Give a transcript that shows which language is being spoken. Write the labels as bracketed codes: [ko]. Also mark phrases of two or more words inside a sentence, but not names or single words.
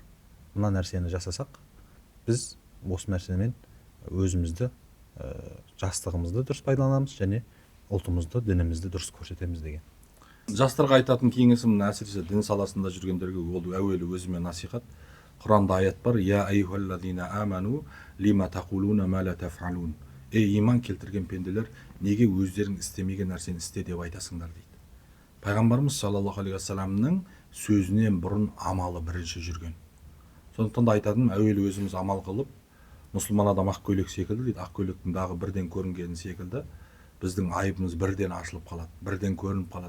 [kk] Мына нәрсені жасасақ, біз осы нәрсемен өзімізді, жастығымызды дұрыс пайдаланамыз және ұлтымызды, дінімізді дұрыс көрсетеміз деген. Жастарға айтатын кеңесім, әсіресе дін саласында жүргендерге, ол әуелі өзіме насихат. Құранда аят бар: [ar] "يا أيها الذين آمنوا لم تقولون ما لا تفعلون." [kk] Ей иман келтірген пенделер, неге өздерің істемеген нәрсені істе деп айтасыңдар дейді. Пайғамбарымыз [ar] صلى الله عليه وسلم [kk] сөзінен бұрын амалы бірінші жүрген. Сондықтан да айтатын, әуелі өзіміз амал қылып, мұсылман адам ақ көйлек секілді дейді, ақ көйлектің дағы бірден көрінгені секілді, біздің айыбымыз бірден ашылып қалады, бірден көрініп қалады.